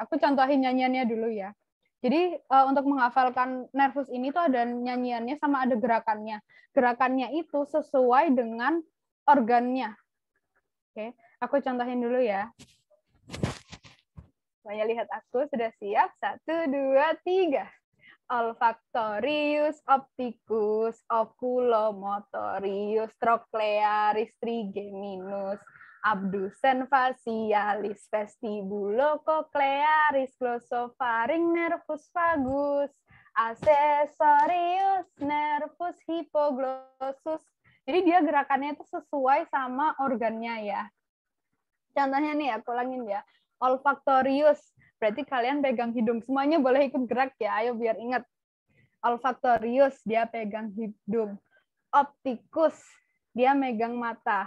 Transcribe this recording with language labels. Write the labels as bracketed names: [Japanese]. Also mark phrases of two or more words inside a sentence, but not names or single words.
[Indonesian] Aku contohin nyanyiannya dulu ya. Jadi untuk menghafalkan nervus ini tuh ada nyanyiannya sama ada gerakannya. Gerakannya itu sesuai dengan organnya. Oke, aku contohin dulu ya. Semuanya lihat aku, sudah siap? 1, 2, 3. Olfactorius, opticus, oculomotorius, trochlearis, trigeminus, abdusen facialis, vestibulococlearis, glossofaring, nervus vagus, accessorius, nervus hypoglossus. Jadi dia gerakannya itu sesuai sama organnya ya. Contohnya nih, aku ulangin ya. Olfactorius, berarti kalian pegang hidung. Semuanya boleh ikut gerak ya, ayo biar ingat. Olfactorius, dia pegang hidung. Opticus, dia megang mata.